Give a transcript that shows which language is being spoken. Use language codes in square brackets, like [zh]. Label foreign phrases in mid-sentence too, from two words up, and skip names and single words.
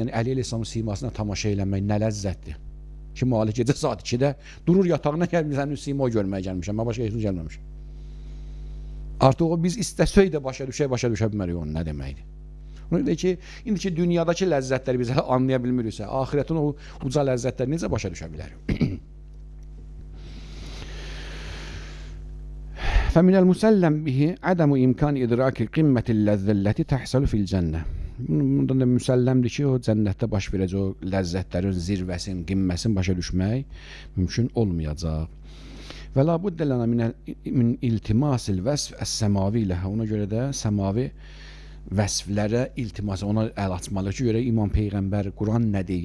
[az] Yəni, Əli Əleyhisselamın simasına tamaşa eləmək nə ləzzətdir? Ki, Malik gecə saat 2-də durur yatağına gəlmiş, sənin sima görməyə gəlmişəm, mən başqa heç gəlməmişəm. Artıq o biz istəsək də başa düşə bilmərik onun nə deməkdir. Ona görə ki, indiki dünyadakı ləzzətləri biz anlaya bilmiriksə, axirətin o uca ləzzətləri necə başa düşə bilərik? [ar] فَمِنَ الْمُسَلَّمْ بِهِ عَدَمُ إِمْكَانِ إِدْرَاكِ قِمَّةِ اللَّذَّةِ الَّتِي تَحْصَلُ فِي الْجَنَّةِ. [az] Bundan da müsəlləmdir ki, o cənnətdə baş verəcək o ləzzətlərin zirvəsini, qimməsini başa düşmək mümkün olmayacaq. [ar] ولا بد لنا من التماس الوصف السماوي له. [az] Ona görə də səmavi vəsflərə iltimas, ona əl açmalı ki, görə İmam Peyğəmbər Quran nə deyir?